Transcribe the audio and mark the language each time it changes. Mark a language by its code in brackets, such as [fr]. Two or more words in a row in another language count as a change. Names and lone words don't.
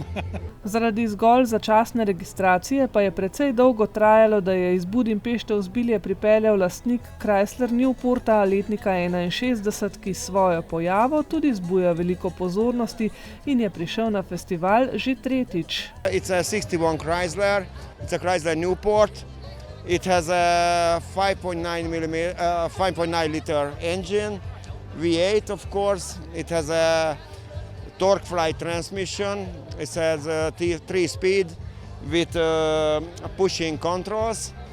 [sl] Zaradi zgolj začasne registracije pa je precej dolgo trajalo, da je iz Budimpešte v Zbilje pripeljal lastnik Chrysler Newporta letnika 61, ki svojo pojavo tudi zbuja veliko pozornosti in je prišel na festival že tretjič. [en] It's a 61 Chrysler, it's a Chrysler Newport. It has a 5.9 liter engine. V8, of course. It has a TorqueFlite transmission. It has a 3-speed with pushing controls.